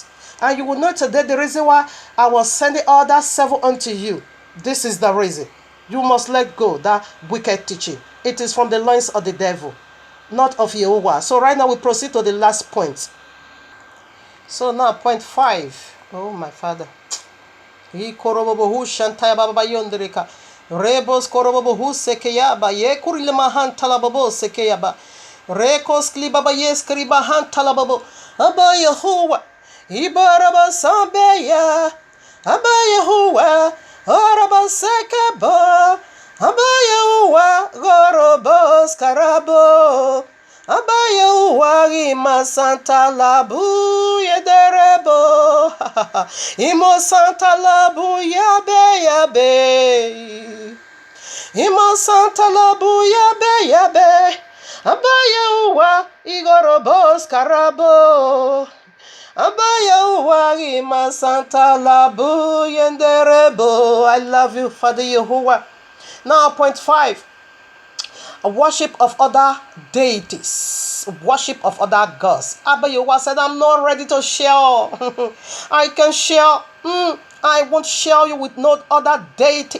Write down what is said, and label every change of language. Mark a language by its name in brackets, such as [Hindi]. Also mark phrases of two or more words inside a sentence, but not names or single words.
[English] And you will know today the reason why I was sending all that 7 unto you. This is the reason. You must let go that wicked teaching. It is from the loins of the devil, not of Yehovah. So right now we proceed to the last point. So now point 5. Oh my Father. Rebos korobobo sekeyaba ye kurilemahan talababo sekeyaba. Rekos klibaba yes kribahan talababo. Abba Yehovah. Ibaraba Sambeya, Abba Yehowa, Araba Sekeba, Abba Yehowa, Gorobos Karabo, Abba Yehowa, Ima Santa Labu, Yede yenderebo. Imo Santa Labu yabe yabe. Imo Santa Labu yabe yabe. Abaya uwa igorobos karabo. Abaya uwa ima Santa Labu yenderebo. I love you, Father Yehovah. Now, point 5. A worship of other deities, worship of other gods. Abba Yehovah said, I'm not ready to share. I can share. I won't share you with no other deity.